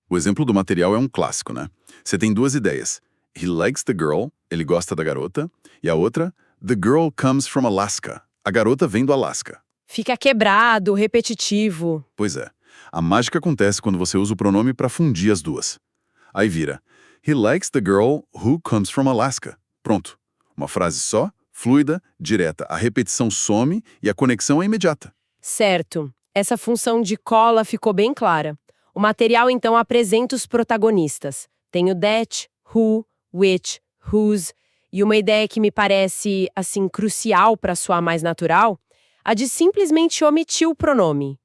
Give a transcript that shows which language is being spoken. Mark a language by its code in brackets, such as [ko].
[pt] O exemplo do material é um clássico, né? Você tem duas ideias. [en] He likes the girl, [pt] ele gosta da garota, e a outra, [en] the girl comes from Alaska, [pt] a garota vem do Alasca. Fica quebrado, repetitivo. Pois é, a mágica acontece quando você usa o pronome para fundir as duas. Aí vira, [en] he likes the girl who comes from Alaska. [pt] Pronto. Uma frase só, fluida, direta. A repetição some e a conexão é imediata. Certo. Essa função de cola ficou bem clara. O material então apresenta os protagonistas. Tem o that, who, which, whose, e uma ideia que me parece, assim, crucial para soar mais natural, a de simplesmente omitir o pronome.